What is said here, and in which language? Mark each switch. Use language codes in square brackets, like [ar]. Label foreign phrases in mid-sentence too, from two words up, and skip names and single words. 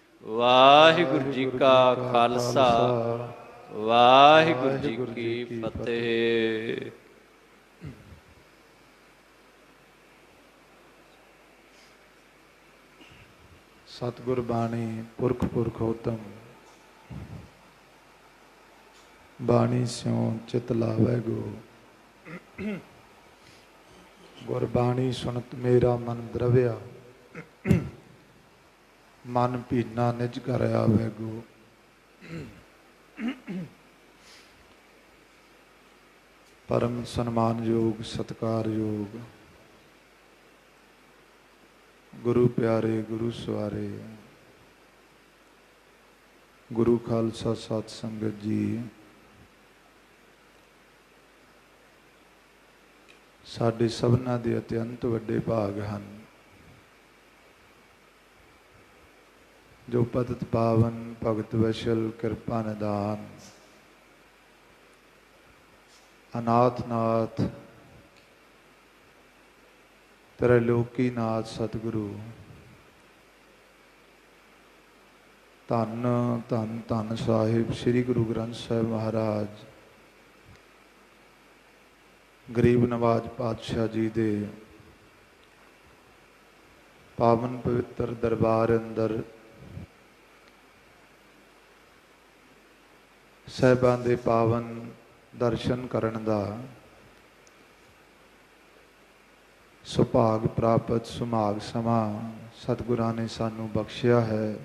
[pa] ਵਾਹਿਗੁਰੂ ਜੀ ਕਾ ਖਾਲਸਾ ਵਾਹਿਗੁਰੂ ਜੀ ਕੀ ਫਤਿਹ। ਸਤਿਗੁਰ ਬਾਣੀ ਪੁਰਖ ਪੁਰਖੋਤਮ, ਬਾਣੀ ਸਿਉ ਚਿਤ ਲਾਵੈ ਗੋ। ਗੁਰਬਾਣੀ ਸੁਨਤ ਮੇਰਾ ਮਨੁ ਦ੍ਰਵਿਆ, ਮਨੁ ਭੀਨਾ ਨਿਜ ਘਰਿ ਆਵੈ ਗੋ। ਪਰਮ ਸਨਮਾਨ ਯੋਗ ਸਤਿਕਾਰ ਯੋਗ ਗੁਰੂ ਪਿਆਰੇ ਗੁਰੂ ਸਵਾਰੇ, ਗੁਰੂ ਖਾਲਸਾ ਸਤਿ ਸੰਗਤ ਜੀ। ਸਾਡੇ ਸਭਨਾ ਦੇ ਅਤਿਅੰਤ ਵੱਡੇ ਭਾਗ ਹਨ ਜੋ ਪਤਿਤ ਪਾਵਨ ਭਗਤ ਵਛਲ ਕਿਰਪਾ ਨਿਧਾਨ ਅਨਾਥ ਨਾਥ ਤ੍ਰੈਲੋਕੀ ਨਾਥ ਸਤਿਗੁਰੂ ਧੰਨ ਧੰਨ ਧੰਨ ਸਾਹਿਬ ਸ੍ਰੀ ਗੁਰੂ ਗ੍ਰੰਥ ਸਾਹਿਬ ਮਹਾਰਾਜ ਗਰੀਬ ਨਿਵਾਜ ਪਾਤਸ਼ਾਹ ਜੀ ਦੇ ਪਾਵਨ ਪਵਿੱਤਰ ਦਰਬਾਰ ਅੰਦਰ ਸਾਹਿਬਾਨ ਦੇ ਪਾਵਨ ਦਰਸ਼ਨ ਕਰਨ ਦਾ ਸੁਭਾਗ ਪ੍ਰਾਪਤ ਸੁਭਾਗ ਸਮਾਂ ਸਤਿਗੁਰਾਂ ਨੇ ਸਾਨੂੰ ਬਖਸ਼ਿਆ ਹੈ।